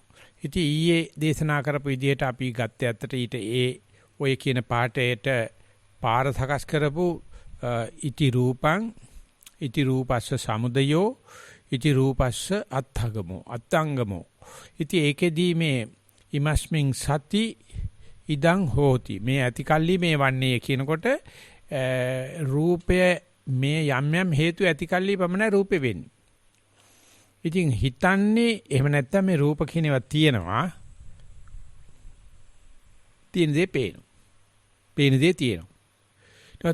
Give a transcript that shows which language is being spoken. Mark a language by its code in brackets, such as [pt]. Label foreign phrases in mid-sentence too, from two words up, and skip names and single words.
[si] ඉතින් ඊයේ දේශනා කරපු විදිහට අපි ගත්තේ ඇත්තට ඊට ඔය කියන පාඩේට පාර සකස් කරපු [pi] ඉති රූපං ඉති රූපස්ස සමුදයෝ ඉති රූපස්ස අත්ථගමෝ අත්ංගමෝ. [si] ඉතින් ඒකෙදී මේ [pi] ඉමස්මින් සති ඉදං හෝති [si] මේ ඇතිකල්ලි මේ වන්නේ කියනකොට රූපය මේ යම් යම් හේතු ඇතිකල්ලි පමණයි රූපේ වෙන්නේ. ඉතින් හිතන්නේ එහෙම නැත්තම් මේ රූප කියන ඒවා තියෙනවා. තියෙන දේ පේනවා. පේන දේ තියෙනවා.